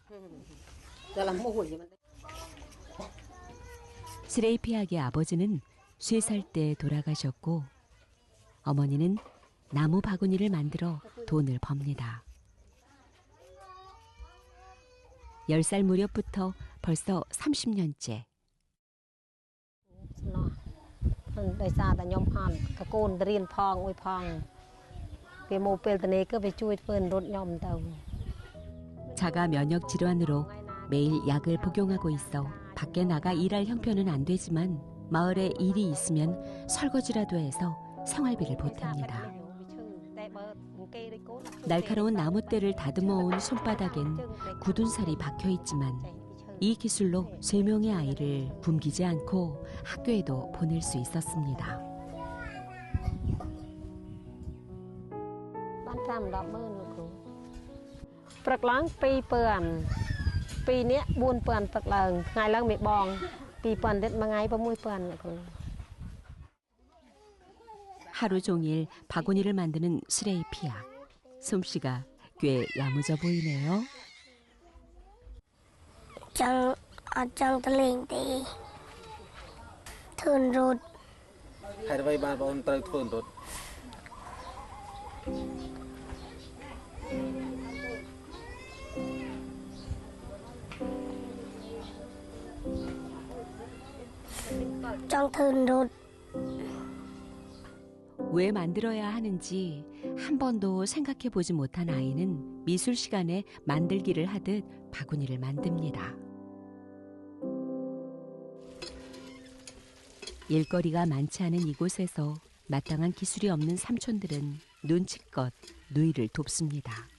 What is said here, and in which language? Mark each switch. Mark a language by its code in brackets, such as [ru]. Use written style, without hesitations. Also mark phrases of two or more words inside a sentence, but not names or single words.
[ko] 스레이피악의 아버지는 3살 때 돌아가셨고 어머니는 나무 바구니를 만들어 돈을 법니다. 10살 무렵부터 벌써 30년째. [km] ដោយសារតែខ្ញុំអត់កកូនទៅរៀនផងអួយផងពេលមកពេលទៅនេះក៏វាជួយធ្វើរត់ខ្ញុំទៅ [ko] 자가 면역 질환으로 매일 약을 복용하고 있어 밖에 나가 일할 형편은 안 되지만 마을에 일이 있으면 설거지라도 해서 생활비를 보탭니다. 날카로운 나무대를 다듬어 온 손바닥엔 굳은 살이 박혀 있지만 이 기술로 3명의 아이를 굶기지 않고 학교에도 보낼 수 있었습니다. [km] ព្រឹកឡើង2000ពីរនាក់4000ព្រឹកឡើងថ្ងៃឡើងមេបង2000ទៀតមួយថ្ងៃ6000លោកគ្រូ [ko] 하루 종일 바구니를 만드는 스레이피아. 솜씨가 꽤 야무져 보이네요. [km] អត់ចង់ទៅលេងទេធ្វើរត់ ហេតុអ្វីបានបងត្រូវធ្វើរត់ ចង់ធ្វើរត់ [ko] 왜 만들어야 하는지 한 번도 생각해 보지 못한 아이는 미술 시간에 만들기를 하듯 바구니를 만듭니다. 일거리가 많지 않은 이곳에서 마땅한 기술이 없는 삼촌들은 눈치껏 누이를 돕습니다.